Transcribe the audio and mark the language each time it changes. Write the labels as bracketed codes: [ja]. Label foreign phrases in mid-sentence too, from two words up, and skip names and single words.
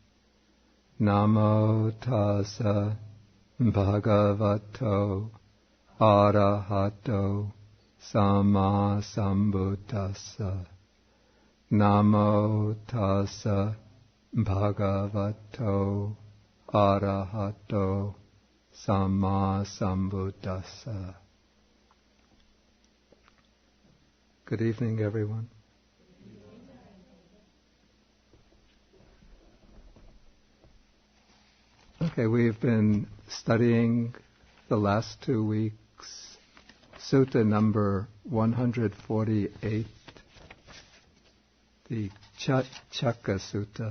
[pi] Namo tassa bhagavato arahato samma sambuddhassa. Namo tassa bhagavato arahato samma sambuddhassa. [en] Good evening, everyone. Okay, we've been studying the last 2 weeks Sutta number 148, the Chachakka Sutta.